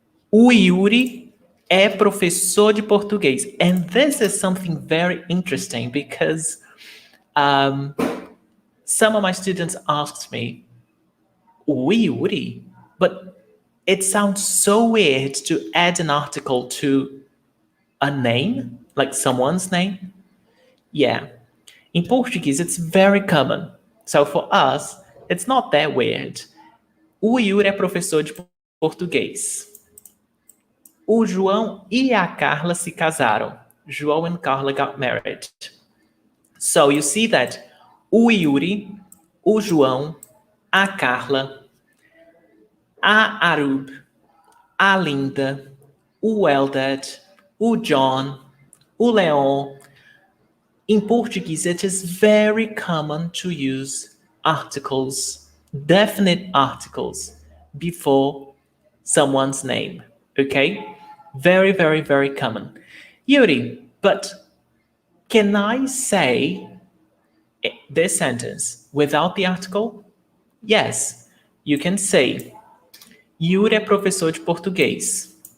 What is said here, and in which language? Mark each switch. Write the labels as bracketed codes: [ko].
[pt] O Yuri é professor de português. [en] And this is something very interesting because some of my students asked me, o Yuri? But it sounds so weird to add an article to a name, like someone's name. Yeah. In Portuguese, it's very common. So for us, it's not that weird. [pt] O Yuri é professor de português. O João e a Carla se casaram. [en] João and Carla got married. So you see that o Yuri, o João, a Carla, a Arub, a Linda, o Eldad, o John, o Leon. In Portuguese, it is very common to use articles, definite articles, before someone's name. Okay? Very, very, very common. Yuri, but can I say this sentence without the article? Yes, you can say [pt] Yuri é professor de português.